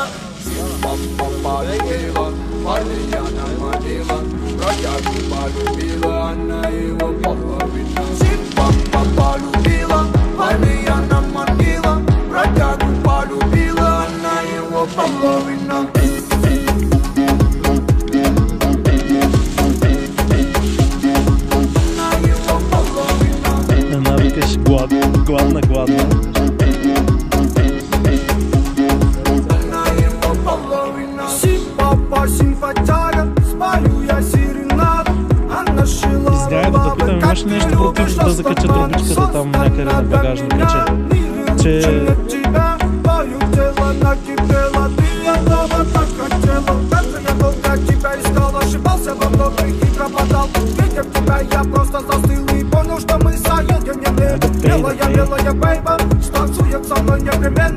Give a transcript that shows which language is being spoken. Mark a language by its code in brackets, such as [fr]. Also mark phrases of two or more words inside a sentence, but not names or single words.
[ru] Сипа-па-полюбила, парня наманила, бродягу полюбила, она его половина. Полюбила, парня наманила, бродягу полюбила, она его половина. Она его половина. [bg] Гладна, гладна. Извинявай да те питам, имаш ли нещо против да закача трубичката там някъде на багажника, че... [ru] Белая бейба станцует со мной непременно.